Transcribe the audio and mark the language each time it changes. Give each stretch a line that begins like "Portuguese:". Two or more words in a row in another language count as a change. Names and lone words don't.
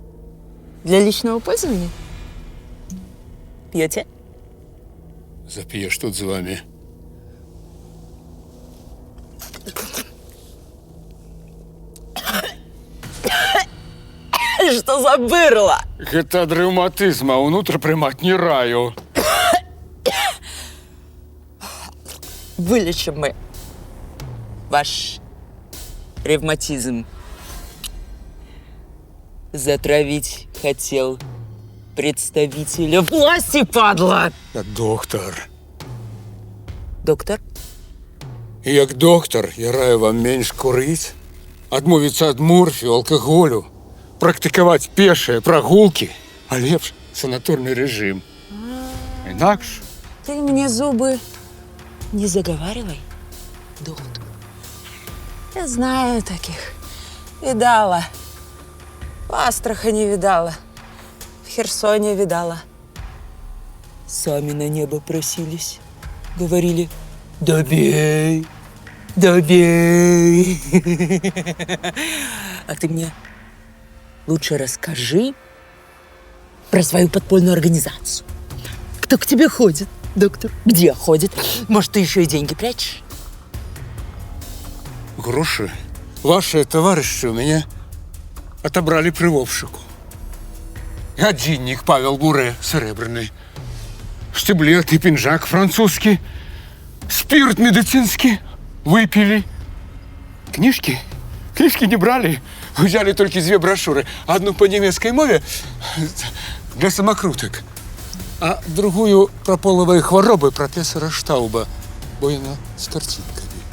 Russian: Для личного пользования? Пьете? Запьешь тут з вами. Что за бырло?
Belarusian: Гэта ад рэўматызма, унутр прымаць не раю.
Russian: Вылечим мы ваш ревматизм. Затравить хотел представителя власти, падла!
Belarusian: Я доктар.
Russian: Доктор?
Belarusian: І як доктар, я раю вам менш курыць, адмовіцца ад морфію, алкаголю, практыкаваць пешыя прагулкі, а лепш санаторны рэжым. Інакш
Russian: Ты мне зубы не заговаривай, доктор. Я знаю таких. Видала. В Астрахани видала. В Херсоне видала. Сами на небо просились. Говорили: добей, добей. А ты мне лучше расскажи про свою подпольную организацию. Кто к тебе ходит, доктор? Где ходит? Может, ты еще и деньги прячешь? грошы ваши товарищи у меня отобрали при обшуку.
Belarusian: Гадзіннік Павел Буре срэбраны,
Russian: штиблет и пинжак французский, спирт медицинский выпили, книжки Книжки не брали, взяли только две брошюры. Одну по немецкой мове для самокруток, а другую про половые хворобы профессора Штауба, бо она с картинками.